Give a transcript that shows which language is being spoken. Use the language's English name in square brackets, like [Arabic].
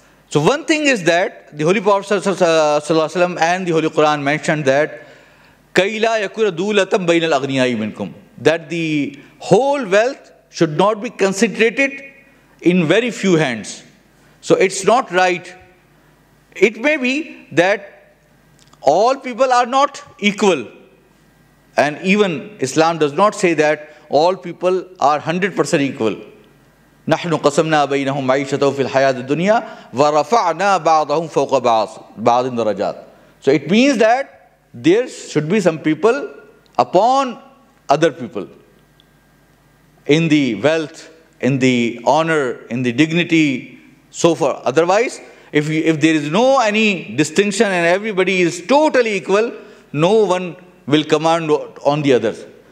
[English] So one thing is that the Holy Prophet ﷺ and the Holy Quran mentioned that [Arabic] كَيْ لَا يَكُرَ دُولَةً بَيْنَ الْأَغْنِيَاءِ مِنْكُمْ, [English] that the whole wealth should not be concentrated in very few hands. So it's not right. It may be that All people are not equal. And even Islam does not say that all people are 100% equal. [Arabic] نحن قسمنا بينهم معيشتهم في الحياة الدنيا ورفعنا بعضهم فوق بعض درجات. [English] So it means that there should be some people upon other people in the wealth, in the honor, in the dignity, so far. Otherwise, if there is no any distinction and everybody is totally equal, no one will command on the others.